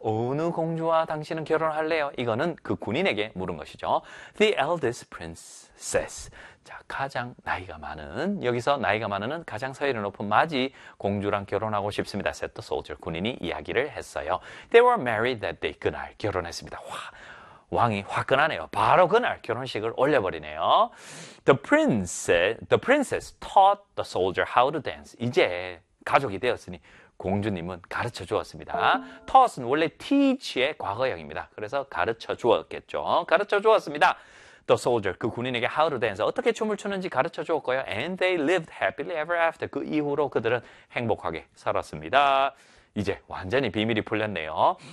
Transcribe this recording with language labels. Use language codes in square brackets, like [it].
[ko] 어느 공주와 당신은 결혼할래요? 이거는 그 군인에게 물은 것이죠. [en] The eldest princess. [ko] 자, 가장 나이가 많은, 여기서 나이가 많은은 가장 서열이 높은 마지 공주랑 결혼하고 싶습니다. [en] Said the soldier. [ko] 군인이 이야기를 했어요. [en] They were married that day. [ko] 그날 결혼했습니다. 와, 왕이 화끈하네요. 바로 그날 결혼식을 올려버리네요. [en] The princess taught the soldier how to dance. [ko] 이제 가족이 되었으니 공주님은 가르쳐 주었습니다. Taught은 원래 teach의 과거형입니다. 그래서 가르쳐 주었겠죠. 가르쳐 주었습니다. The soldier, 그 군인에게 [en] how to dance, [ko] 어떻게 춤을 추는지 가르쳐 주었고요. [en] And they lived happily ever after. [ko] 그 이후로 그들은 행복하게 살았습니다. 이제 완전히 비밀이 풀렸네요.